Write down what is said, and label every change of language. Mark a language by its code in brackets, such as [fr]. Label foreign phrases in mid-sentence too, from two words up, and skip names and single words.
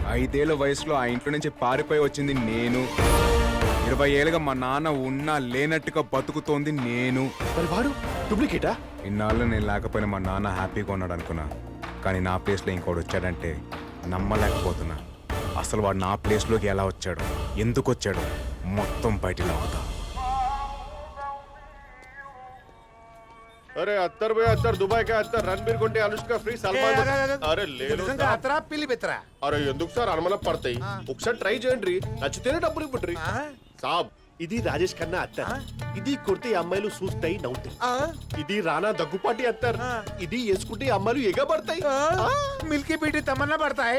[te] 5 ఏళ్ల వయసులో ఆ ఇంట్లో నుంచి పారిపోయి వచ్చింది నేను. 20 ఏళ్ళుగా మా నాన్న ఉన్నా లేనట్టుగా బతుకుతోంది నేను. మరి వాడు డూప్లికేటా? ఇన్నాళ్ళు నేను లేకపోయినా మా నాన్న హ్యాపీగా ఉన్నాడు అనుకున్నా, కానీ నా ప్లేస్లో ఇంకోటి వచ్చాడంటే నమ్మలేకపోతున్నా. అసలు వాడు నా ప్లేస్లోకి ఎలా వచ్చాడు, ఎందుకు వచ్చాడు, మొత్తం బయటిలో అవుతా. [hi] अरे 70 भैया 70 दुबई का 70 रणबीर कोंटे अनुष्का फ्री सलमान अरे ले लो [te] అతరా పిల్లి బెత్తరా. అరే ఎందుకు సార్ అనుమాన పడతాయి? ఒకసారి ట్రై చేయండి, నచ్చితేనే డబ్బులు ఇవ్వండి సాబ్. ఇది రాజేష్ ఖన్నా అత్తర్, ఇది కొడితే అమ్మాయిలు చూస్తాయి నవ్వుతాయి. ఇది రానా దగ్గుపాటి అత్తర్, ఇది వేసుకుంటే అమ్మాయిలు ఎగబడతాయి. [en] milky beauty [te] తమన్నా పడతాయి.